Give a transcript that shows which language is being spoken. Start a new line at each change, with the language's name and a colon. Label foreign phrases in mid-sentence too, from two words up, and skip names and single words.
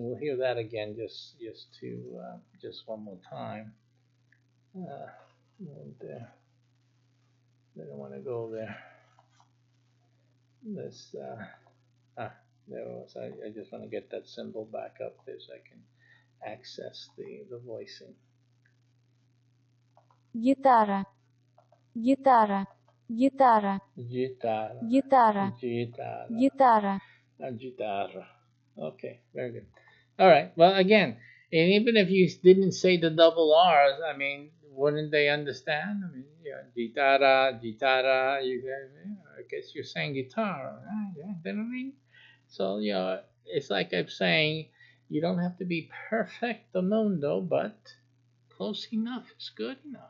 English: We'll hear that again just one more time. There. I don't want to go there. Let's there it was. I just want to get that symbol back up there so I can access the voicing.
Russian: Гитара. Гитара. Гитара.
Spanish: Guitarra.
Russian: Гитара.
Spanish: Guitarra.
Russian: Гитара.
English: Guitarra. Okay, very good. All right. Well, again, and even if you didn't say the double R's, I mean, wouldn't they understand? I mean, yeah,
Spanish: guitarra, guitarra.
English: I guess you're saying guitar, right? Yeah, you know what I mean? So, it's like I'm saying, you don't have to be
Spanish: perfecto mundo,
English: but close enough is good enough.